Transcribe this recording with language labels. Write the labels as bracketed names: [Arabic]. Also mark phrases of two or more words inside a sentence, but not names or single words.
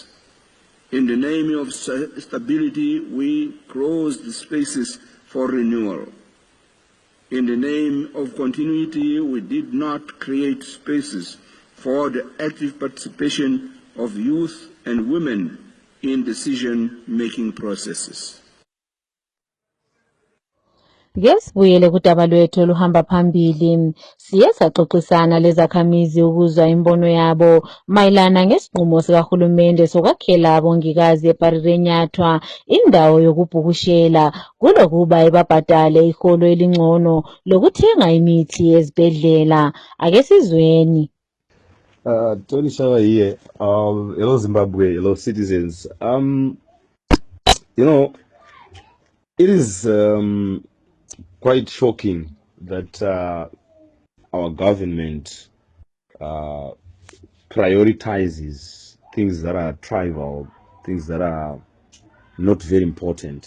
[English] In the name of stability, we closed spaces for renewal. In the name of continuity, we did not create spaces for the active participation of youth and women in decision-making processes. [North Ndebele] Ngesibuyele kudaba lwethu oluhamba phambili, siye saxoxisana lezakhamizi ukuzwa imbono yabo mayelana ngesinqumo sikahulumende sokwakhela abongikazi eParirenyatwa indawo yokubhukushela kulokuba ibabhadale iholo elingcono lokuthenga imithi ezibhedlela. Ake sizweni. [English] Tony Shawa here. Hello Zimbabwe, hello citizens. It is quite shocking that our government prioritizes things that are trivial, things that are not very important.